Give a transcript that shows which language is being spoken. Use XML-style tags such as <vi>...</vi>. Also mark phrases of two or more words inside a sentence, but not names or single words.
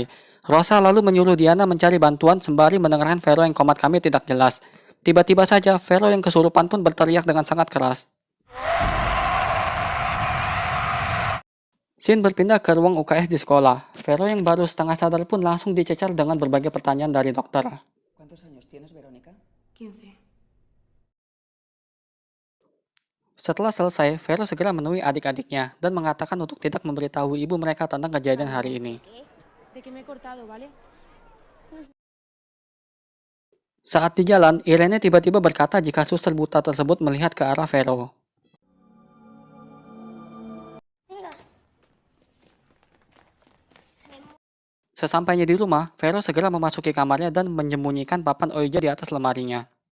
<id>Rosa lalu menyuruh Diana mencari bantuan sembari mendengarkan Vero yang komat kami tidak jelas. Tiba-tiba saja, Vero yang kesurupan pun berteriak dengan sangat keras. Scene berpindah ke ruang UKS di sekolah. Vero yang baru setengah sadar pun langsung dicecar dengan berbagai pertanyaan dari dokter.</id> <es>¿Cuántos años tienes, Verónica? 15.</es> <id>Setelah selesai, Vero segera menemui adik-adiknya dan mengatakan untuk tidak memberitahu ibu mereka tentang kejadian hari ini.</id> <es>De que me he cortado, ¿vale?</es> <id>Saat di jalan, Irene tiba-tiba berkata jika suster buta tersebut melihat ke arah Vero. Sesampainya di rumah, Vero segera memasuki kamarnya dan menyembunyikan papan Ouija di atas lemarinya.</id>